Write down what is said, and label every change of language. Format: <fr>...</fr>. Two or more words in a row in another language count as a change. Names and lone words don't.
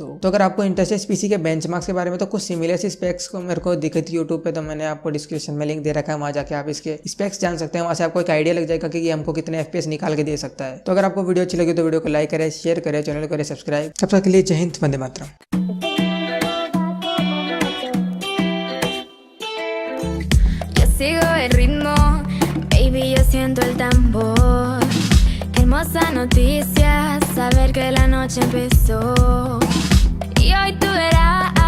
<hi>तो अगर आपको इंटरेस्ट है PC के बेंचमार्क्स के बारे में, तो कुछ सिमिलर सी स्पेक्स को मेरे को दिखी थी यूट्यूब पे, तो मैंने आपको डिस्क्रिप्शन में लिंक दे रखा है, वहाँ जाके आप इसके स्पेक्स जान सकते हैं। वहाँ से आपको एक आइडिया लग जाएगा कि हमको कितने FPS निकाल के दे सकता है। तो अगर आपको वीडियो अच्छी लगी तो वीडियो को लाइक करें, शेयर करें, चैनल को करें सब्सक्राइब। तब तक के लिए जय हिंद, वंदे मातरम।</hi> <es>Sigo el ritmo, baby, yo siento el tambor. Qué hermosa noticia, saber que la noche empezó. Y hoy tú verás</es>